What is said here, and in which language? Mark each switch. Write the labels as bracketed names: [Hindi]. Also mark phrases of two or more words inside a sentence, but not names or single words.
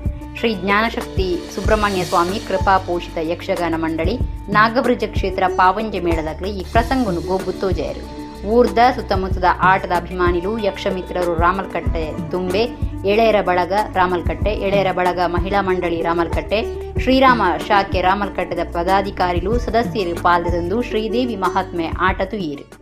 [Tulu] ಶ್ರೀ ಜ್ಞಾನಶಕ್ತಿ ಸುಬ್ರಹ್ಮಣ್ಯ ಸ್ವಾಮಿ ಕೃಪಾ ಪೋಷಿತ ಯಕ್ಷಗಾನ ಮಂಡಳಿ ನಾಗಬ್ರಜ ಕ್ಷೇತ್ರ ಪಾವಂಜೆ ಮೇಳದಾಗಲಿ [Kannada] ಈ ಪ್ರಸಂಗವನ್ನು [Tulu] ಗೋಬುತ್ತೋಜಯರು. ಊರ್ದ ಸುತ್ತಮುತ್ತದ ಆಟದ ಅಭಿಮಾನಿಗಳು ಯಕ್ಷಮಿತ್ರರು ರಾಮಲ್ಕಟ್ಟೆ ತುಂಬೆ ಎಳೆಯರ ಬಳಗ ರಾಮಲ್ಕಟ್ಟೆ ಎಳೆಯರ ಬಳಗ ಮಹಿಳಾ ಮಂಡಳಿ ರಾಮಲ್ಕಟ್ಟೆ ಶ್ರೀರಾಮ ಶಾಖೆ ರಾಮಲ್ಕಟ್ಟೆದ ಪದಾಧಿಕಾರಿಗಳು ಸದಸ್ಯರು ಪಾಲ್ಗೊಂಡು ಶ್ರೀದೇವಿ ಮಹಾತ್ಮೆ ಆಟ ತುಯಿರು.